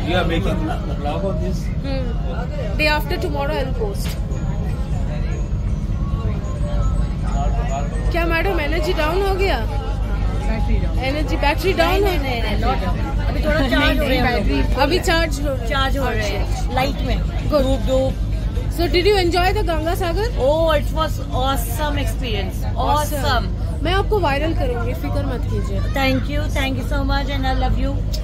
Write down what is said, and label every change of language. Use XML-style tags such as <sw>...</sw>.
<en>You are making a vlog of this. Day after tomorrow I'll post.</en> <hi>क्या madam energy down हो गया? Energy battery down है? अभी थोड़ा चार्ज हो रहा है, अभी चार्ज चार्ज हो रहे हैं लाइट में। धूप धूप।</hi> <en>So did you enjoy the Ganga Sagar? Oh, it was awesome experience. Awesome.</en> <hi>मैं आपको वायरल करूंगी, फिक्र मत कीजिए।</hi> <en>Thank you so much and I love you.</en>